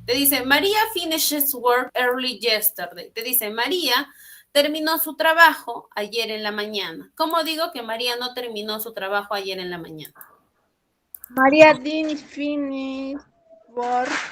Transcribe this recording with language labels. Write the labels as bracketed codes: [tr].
[es] Te dice, [en] María finishes work early yesterday. [es] Te dice, María terminó su trabajo ayer en la mañana. ¿Cómo digo que María no terminó su trabajo ayer en la mañana? [en] María didn't finish work.